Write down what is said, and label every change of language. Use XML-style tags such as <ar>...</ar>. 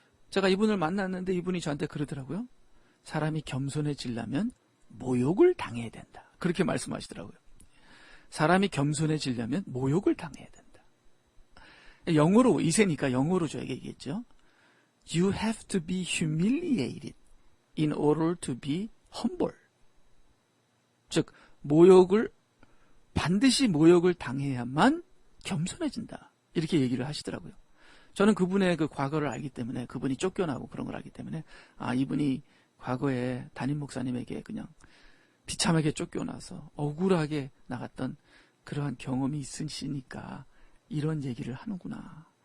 <ko>제가 이분을 만났는데 이분이 저한테 그러더라고요. 사람이 겸손해지려면 모욕을 당해야 된다. 그렇게 말씀하시더라고요. 사람이 겸손해지려면 모욕을 당해야 된다. 영어로, 이세니까 영어로 저에게 얘기했죠.</ko> <en>You have to be humiliated in order to be humble.</en> <ko>즉, 반드시 모욕을 당해야만 겸손해진다. 이렇게 얘기를 하시더라고요. 저는 그분의 그 과거를 알기 때문에, 그분이 쫓겨나고 그런 걸 알기 때문에, 이분이 과거에 담임 목사님에게 그냥 비참하게 쫓겨나서 억울하게 나갔던 그러한 경험이 있으시니까 이런 얘기를 하는구나.</ko>